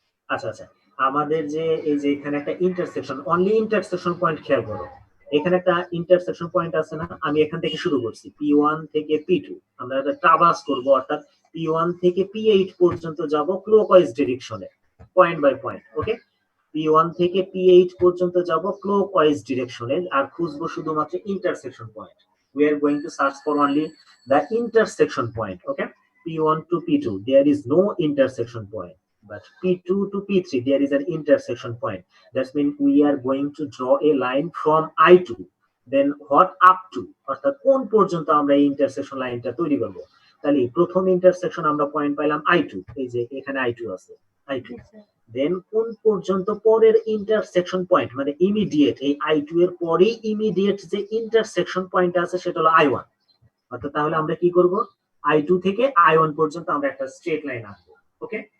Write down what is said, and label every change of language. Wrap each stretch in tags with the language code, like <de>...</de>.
<bn>আচ্ছা আচ্ছা, আমাদের যে এই যে এখানে একটা ইন্টারসেকশন, অনলি ইন্টারসেকশন পয়েন্ট খেয়াল করো, এখানে একটা ইন্টারসেকশন পয়েন্ট আছে না, আমি এখান থেকে শুরু করছি P1 থেকে P2, আমরা এটা ট্রাভার্স করব, অর্থাৎ P1 থেকে P8 পর্যন্ত যাব clockwise ডিরেকশনে, point by point, okay. P1 থেকে P8 পর্যন্ত যাব ক্লকওয়াইজ ডিরেকশনে, আর খুঁজবো শুধুমাত্র intersection point.</bn> <en>We are going to search for only the intersection point, okay. P1 to P2 there is no intersection point, but P2 to P3 there is an intersection point. That means we are going to draw a line from I2, then what up to,</en> <bn>অর্থাৎ কোন পর্যন্ত আমরা এই intersection লাইনটা তৈরি করব। তাহলে প্রথম ইন্টারসেকশন আমরা পয়েন্ট পাইলাম I2, এই যে এখানে I2 আছে, I2। জি স্যার। দেন কোন পর্যন্ত পরের ইন্টারসেকশন পয়েন্ট, মানে ইমিডিয়েট এই I2 এর পরেই ইমিডিয়েট যে ইন্টারসেকশন পয়েন্ট আছে সেটা হলো I1। অর্থাৎ তাহলে আমরা কি করব, I2 থেকে I1 পর্যন্ত আমরা একটা স্ট্রেট লাইন আঁকবো, ওকে।</bn>